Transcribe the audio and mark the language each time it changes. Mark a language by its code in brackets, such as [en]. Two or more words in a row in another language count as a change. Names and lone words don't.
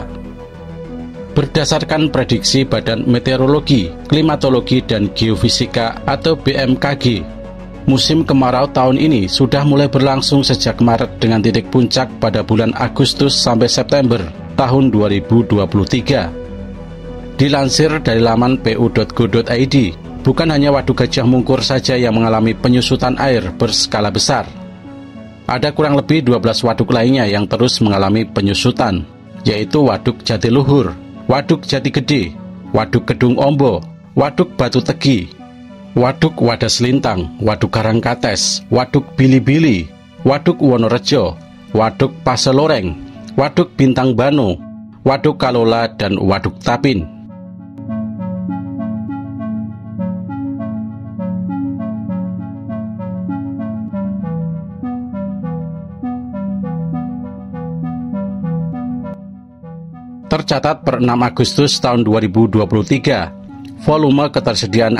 [id] Berdasarkan prediksi Badan Meteorologi, Klimatologi, dan Geofisika atau BMKG, musim kemarau tahun ini sudah mulai berlangsung sejak Maret dengan titik puncak pada bulan Agustus sampai September tahun 2023. Dilansir dari laman pu.go.id, bukan hanya Waduk Gajah Mungkur saja yang mengalami penyusutan air berskala besar. Ada kurang lebih 12 waduk lainnya yang terus mengalami penyusutan, yaitu Waduk Jatiluhur, Waduk Jati Gede, Waduk Kedung Ombo, Waduk Batu Tegi, Waduk Wadas Lintang, Waduk Karangkates, Waduk Bili-Bili, Waduk Wonorejo, Waduk Paseloreng, Waduk Bintang Bano, Waduk Kalola, dan Waduk Tapin. Tercatat per 6 Agustus tahun 2023, volume ketersediaan